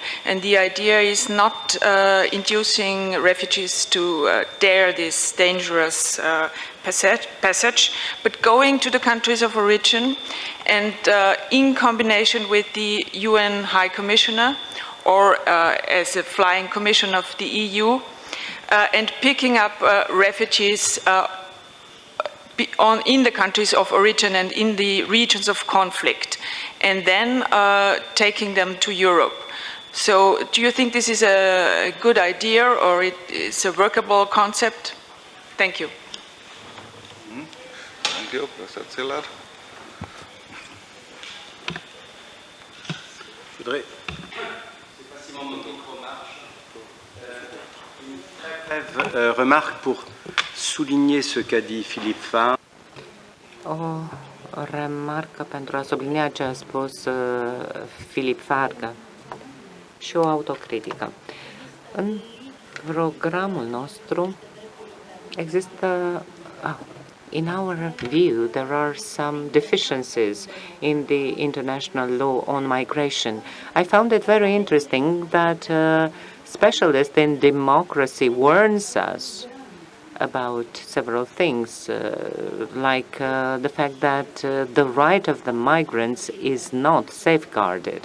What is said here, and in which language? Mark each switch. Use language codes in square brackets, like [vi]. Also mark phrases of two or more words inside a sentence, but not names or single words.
[en] And the idea is not inducing refugees to dare this dangerous passage, but going to the countries of origin and in combination with the UN High Commissioner or as a flying commission of the EU and picking up refugees in the countries of origin and in the regions of conflict, and then taking them to Europe. So do you think this is a good idea, or it's a workable concept? Thank you. Thank you, Professor Zillard. [fr] Remarque pour souligner ce qu'a dit Philippe Farr. [ro] O remarcă pentru a sublinia ce a spus Philippe Farga și o autocritică. În programul nostru există, [en] in our view, there are some deficiencies in the international law on migration. I found it very interesting that specialist in democracy warns us about several things, like the fact that the right of the migrants is not safeguarded.